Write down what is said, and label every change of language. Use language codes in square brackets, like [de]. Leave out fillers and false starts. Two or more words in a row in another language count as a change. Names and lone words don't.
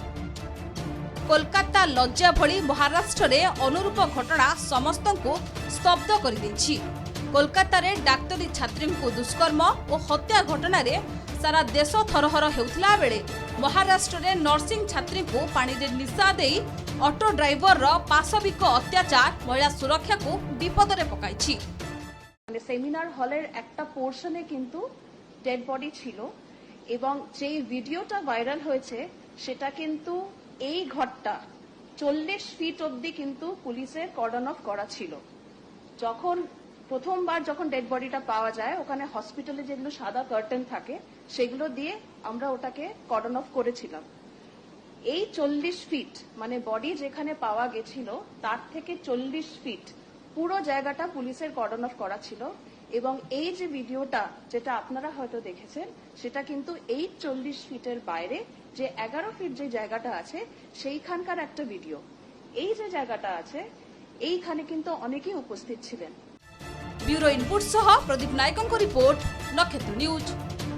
[or] କୋଲକାତା ଲଜ୍ଜା ଭଳି ମହାରାଷ୍ଟ୍ର ରେ ଅନୁରୂପ ଘଟଣା ସମସ୍ତ କୁ ସ୍ତବ୍ଧ କରି ଦେଇଛି। କୋଲକାତା ରେ ଡାକ୍ତରୀ ଛାତ୍ରୀ କୁ ଦୁଷ୍କର୍ମ ଓ ହତ୍ୟା ଘଟଣା ରେ ସାରା ଦେଶ ଥରହର ହେଉଥିଲା ବେଳେ ମହାରାଷ୍ଟ୍ର ରେ ନର୍ସିଂ ଛାତ୍ରୀ କୁ ପାଣି ରେ ନିଶା ଦେଇ [en] auto driver [or] ର ପାଶବିକ ଅତ୍ୟାଚାର ମହିଳା ସୁରକ୍ଷା କୁ ବିପଦ ରେ ପକାଇଛି। [bn] সেমিনার হলের একটা পোর্শনে কিন্তু [en] dead body [bn] ছিল এবং যে ভিডিওটা ভাইরাল हয়েছে সেটা কিন্তু এই ঘরটা 40 ফিট অবধি কিন্তু পুলিশের [en] cordon off [bn] করা ছিল। যখন প্রথমবার যখন [en] dead bodyটা [bn] পাওয়া যায় ওখানে হসপিটালে যেগুলো সাদা কার্টেন থাকে সেগুলো দিয়ে আমরা ওটাকে [en] cordon off [bn] করেছিলাম। এই 40 ফিট মানে বডি যেখানে পাওয়া গেছিল তার থেকে 40 ফিট পুরো জায়গাটা পুলিশের [en] cordon off [bn] করা ছিল এবং এই যে ভিডিওটা যেটা আপনারা হয়তো দেখেছেন সেটা কিন্তু এই 40 ফিটের বাইরে যে 11 ফিট যে জায়গাটা আছে সেইখানকার একটা ভিডিও। এই যে জায়গাটা আছে এইখানে কিন্তু অনেকেই উপস্থিত ছিলেন। [en] bureau input [or] ସହ ପ୍ରଦୀପ ନାୟକଙ୍କ ରିପୋର୍ଟ ନକ୍ଷତ୍ର ନ୍ୟୁଜ୍।